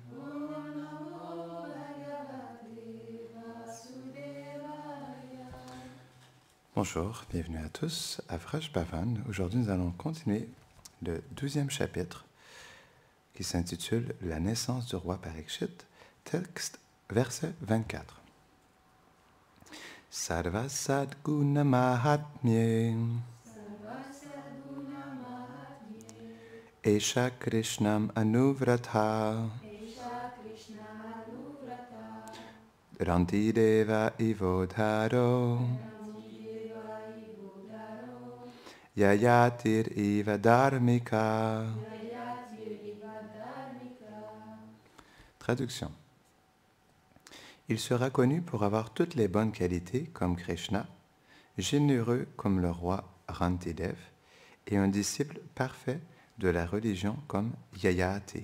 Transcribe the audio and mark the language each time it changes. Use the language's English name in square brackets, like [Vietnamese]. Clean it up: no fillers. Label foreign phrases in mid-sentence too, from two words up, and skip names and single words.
[French] Bonjour, bienvenue à tous à Vraj Bhavan. Aujourd'hui, nous allons continuer le 12e chapitre qui s'intitule « La naissance du roi Parikshit », texte, verset 24. [Sanskrit] Sarva sadguna mahatmye Esha Krishnam Anuvratha Rantideva Ivodharo Yayatir Iva Dharmika. [French] Traduction. Il sera connu pour avoir toutes les bonnes qualités comme Krishna, généreux comme le roi Rantidev et un disciple parfait de la religion comme Yayati.